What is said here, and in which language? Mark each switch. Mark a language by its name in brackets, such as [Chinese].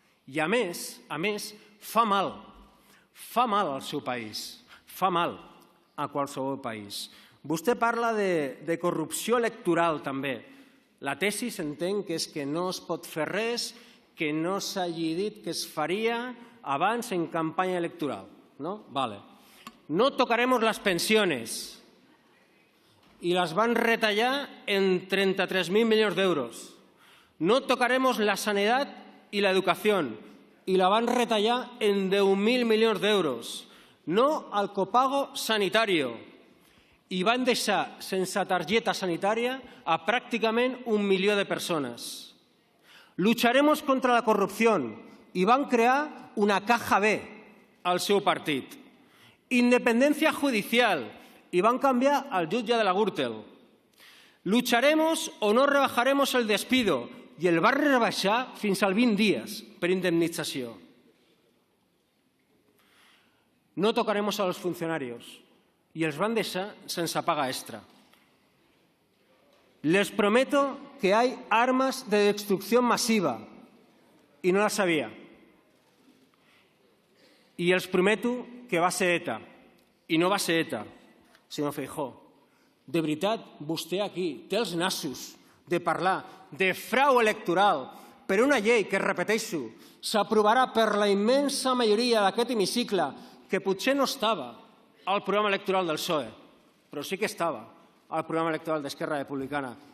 [Catalan] I a més, fa mal al seu país, fa mal a qualsevol país. Vostè parla de corrupció electoral també. La tesi s'entén que és que no es pot fer res que no s'hagi dit que es faria abans en campanya electoral, ¿no? [Spanish] Vale. No tocaremos las pensiones y las van a retallar en 33.000 millones de euros. No tocaremos la sanidad y la educación y la van a retallar en 10.000 millones de euros. No al copago sanitario. [Catalan] I van deixar sense targeta sanitària a pràcticament 1 milió de persones. [Spanish] Lucharemos contra la corrupción [Catalan] i van crear una caja B al seu partit. [Spanish] Independencia judicial [Catalan] i van canviar al jutge de la Gürtel. [Spanish] Lucharemos o no rebajaremos el despido [Catalan] i el van rebaixar fins als 20 dies per indemnització. [Spanish] No tocaremos a los funcionarios [Catalan] i els van deixar sense paga extra. [Spanish] Les prometo que hay armas de destrucción masiva y no las sabía. [Catalan] Y els prometo que va ser ETA i no va ser ETA, senyor Feijóo. De veritat, vostè aquí té els nassos de parlar de frau electoral per una llei que, repeteixo, s'aprovarà per la immensa majoria d'aquest hemicicle que potser no estava al programa electoral del PSOE, però sí que estava al programa electoral d'Esquerra Republicana